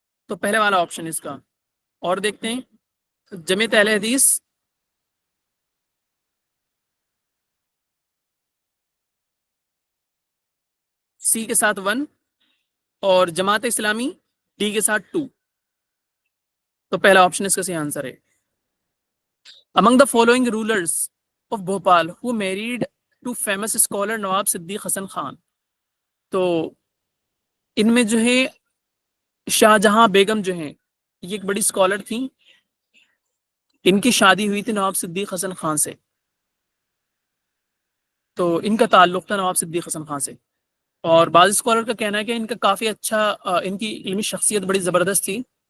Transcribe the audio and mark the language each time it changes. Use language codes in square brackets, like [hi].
[ur] تو پہلے والا آپشن اس کا. اور دیکھتے ہیں جمعیت اہل حدیث سی کے ساتھ 1 اور جماعت اسلامی ڈی کے ساتھ 2. تو پہلا آپشن اس کا صحیح آنسر ہے. [en] Among the following rulers of Bhopal who married to famous scholar Nawab Siddiq Hasan Khan. [ur] تو ان میں جو ہے شاہ جہاں بیگم جو ہیں، یہ ایک بڑی اسکالر تھیں. ان کی شادی ہوئی تھی نواب صدیق حسن خان سے، تو ان کا تعلق تھا نواب صدیق حسن خان سے. اور بعض اسکالر کا کہنا ہے کہ ان کا کافی اچھا ان کی علمی شخصیت بڑی زبردست تھی.